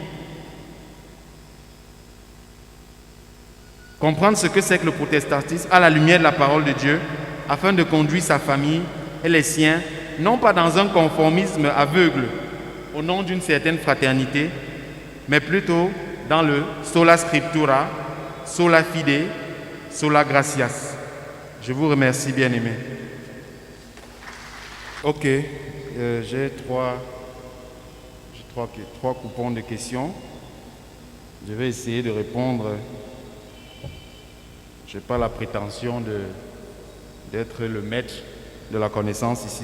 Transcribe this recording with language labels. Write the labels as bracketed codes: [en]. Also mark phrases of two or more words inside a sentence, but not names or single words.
[fr] Comprendre ce que c'est que le protestantisme à la lumière de la parole de Dieu, afin de conduire sa famille et les siens, non pas dans un conformisme aveugle, au nom d'une certaine fraternité, mais plutôt dans le [la] sola scriptura, sola fide, sola gratias. [fr] Je vous remercie, bien-aimés. Ok, j'ai trois coupons de questions. Je vais essayer de répondre. Je n'ai pas la prétention d'être le maître de la connaissance ici.